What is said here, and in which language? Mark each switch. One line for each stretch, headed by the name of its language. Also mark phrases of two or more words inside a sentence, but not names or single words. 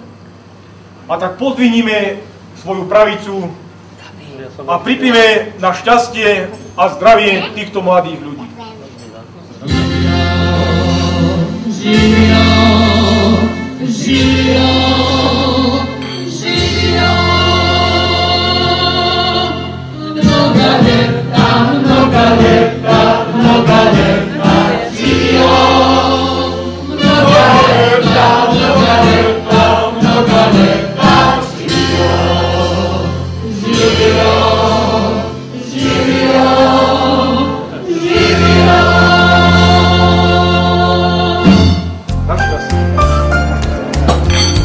Slovak: A tak pozdvihnime svoju pravicu a pripíme na šťastie a zdravie týchto mladých ľudí. Živia, živia, živia,
Church Slavic: mnoga leta, mnoga leta, mnoga leta,
Slovak: živia,
Church Slavic: mnoga leta, mnoga leta, mnoga leta,
Slovak: živia, živia, živia, živia. Na šťastie.